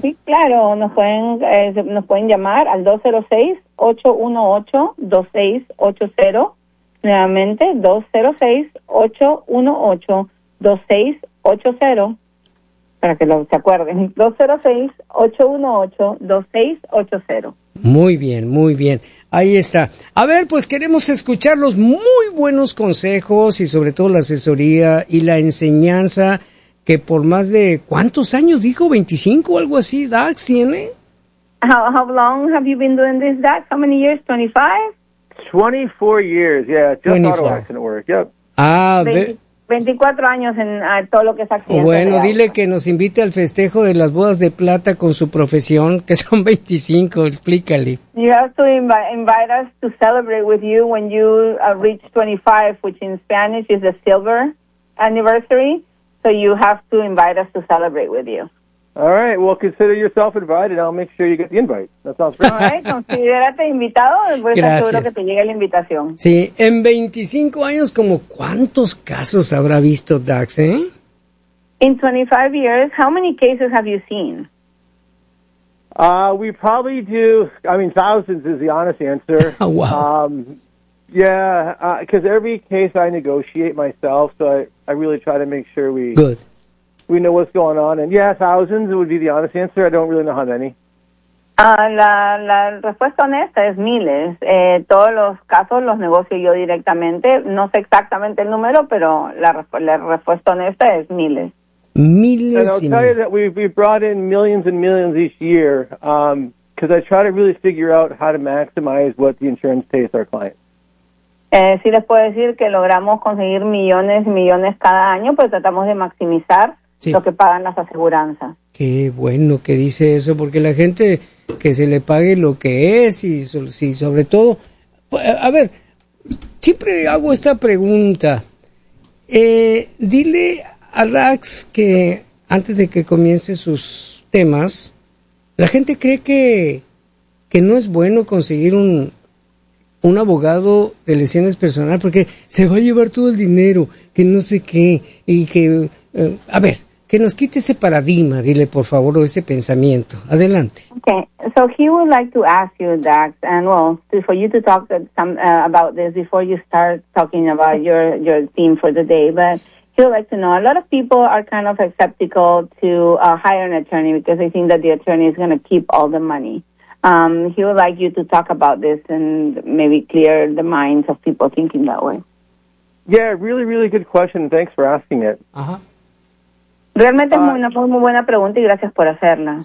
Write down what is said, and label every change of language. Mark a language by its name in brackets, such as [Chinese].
[Spanish] Sí, claro, nos pueden llamar al 206-818-2680, nuevamente 206-818-2680, para que se acuerden, 206-818-2680. Muy bien. Ahí está. A ver, pues queremos escuchar los muy buenos consejos y sobre todo la asesoría y la enseñanza que por más de, ¿cuántos años dijo? ¿25 o algo así, Dax, tiene? [English] How long have you been doing this, Dax? How many years? 24 years, yeah. Just 24. Auto accident work, yep. Ah, [Spanish] 24 años en todo lo que es accidente. Bueno, dile que nos invite al festejo de las bodas de plata con su profesión, que son 25, explícale. [English] You have to invite us to celebrate with you when you reach 25, which in Spanish is the silver anniversary, so you have to invite us to celebrate with you. All right, well, consider yourself invited. I'll make sure you get the invite. That sounds great. All right, [Spanish] considérate invitado. Pues gracias. Seguro que te llegue la invitación. Sí, en 25 años, ¿como cuántos casos habrá visto Dax, [English] In 25 years, how many cases have you seen? We probably do, I mean, thousands is the honest answer. Oh, wow. Because every case I negotiate myself, so I really try to make sure we... Good. We know what's going on, and yeah, thousands would be the honest answer. I don't really know how many. [Spanish] La respuesta honesta es miles. Todos los casos los negocio yo directamente. No sé exactamente el número, pero la respuesta honesta es miles. Miles. [English] And I'll tell you that we brought in millions and millions each year because I try to really figure out how to maximize what the insurance pays our clients. [Spanish] Sí les puedo decir que logramos conseguir millones y millones cada año, pues tratamos de maximizar. Sí. Lo que pagan las aseguranzas. Qué bueno que dice eso, porque la gente que se le pague lo que es y si sobre todo... A ver, siempre hago esta pregunta. Dile a Dax que antes de que comience sus temas, la gente cree que no es bueno conseguir un abogado de lesiones personal porque se va a llevar todo el dinero, que no sé qué, y que... a ver... Que nos quite ese paradigma, dile por favor, o ese pensamiento. Adelante. [English] Okay, so he would like to ask you, Dax, and well, for you to talk about this before you start talking about your theme for the day, but he would like to know, a lot of people are kind of skeptical to hire an attorney because they think that the attorney is going to keep all the money. He would like you to talk about this and maybe clear the minds of people thinking that way. Yeah, really, really good question. Thanks for asking it. Uh-huh. [Spanish] Realmente es una muy buena pregunta y gracias por hacerla.